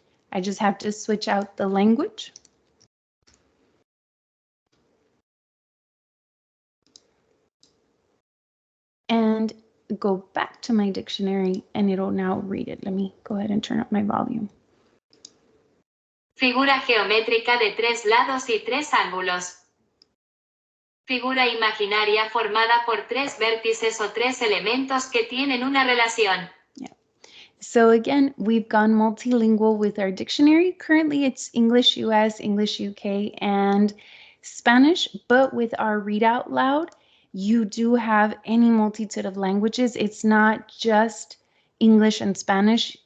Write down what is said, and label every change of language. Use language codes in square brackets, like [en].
[en] I just have to switch out the language. And go back to my dictionary, and it'll now read it. Let me go ahead and turn up my volume. [es] Figura geométrica de 3 lados y 3 ángulos. Figura imaginaria formada por 3 vértices o 3 elementos que tienen una relación. [en] Yeah. So again, we've gone multilingual with our dictionary. Currently, it's English US, English UK, and Spanish, but with our read out loud, you do have any multitude of languages. It's not just English and Spanish.